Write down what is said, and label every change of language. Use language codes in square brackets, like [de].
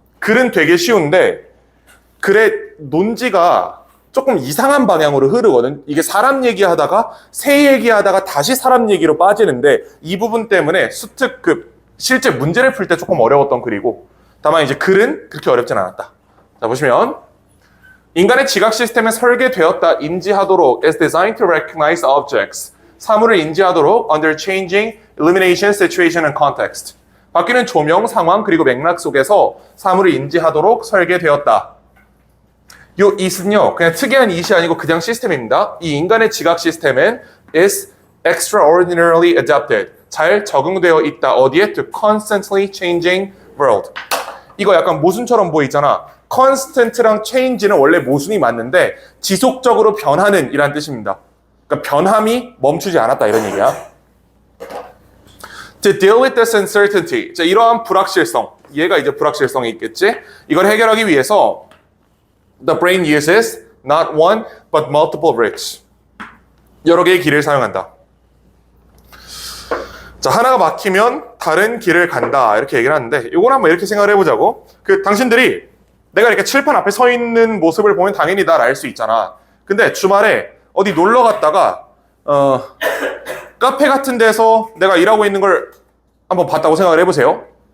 [ko] 글은 되게 쉬운데 글의 논지가 조금 이상한 방향으로 흐르거든. 이게 사람 얘기하다가 새 얘기하다가 다시 사람 얘기로 빠지는데 이 부분 때문에 수특급 실제 문제를 풀 때 조금 어려웠던 글이고 다만 이제 글은 그렇게 어렵진 않았다. 자, 보시면 인간의 지각 시스템은 설계되었다. 인지하도록 [en] is designed to recognize objects. [ko] 사물을 인지하도록 [en] under changing illumination, situation and context. [ko] 바뀌는 조명, 상황 그리고 맥락 속에서 사물을 인지하도록 설계되었다. 요 it은요 그냥 특이한 it이 아니고 그냥 시스템입니다. 이 인간의 지각 시스템은 [en] is extraordinarily adapted. [ko] 잘 적응되어 있다. 어디에? [en] To constantly changing world. [ko] 이거 약간 모순처럼 보이잖아. constant랑 change는 원래 모순이 맞는데 지속적으로 변하는 이란 뜻입니다. 그러니까 변함이 멈추지 않았다 이런 얘기야. [en] To deal with this uncertainty. [ko] 자, 이러한 불확실성. 얘가 이제 불확실성이 있겠지? 이걸 해결하기 위해서 [en] the brain uses not one but multiple routes. [ko] 여러 개의 길을 사용한다. 자, 하나가 막히면 다른 길을 간다. 이렇게 얘기를 하는데 이걸 한번 이렇게 생각을 해보자고. 당신들이 내가 이렇게 칠판 앞에 서 있는 모습을 보면 당연히 날 알 수 있잖아. 근데 주말에 어디 놀러 갔다가 카페 같은 데서 내가 일하고 있는 걸 한번 봤다고 생각을 해보세요.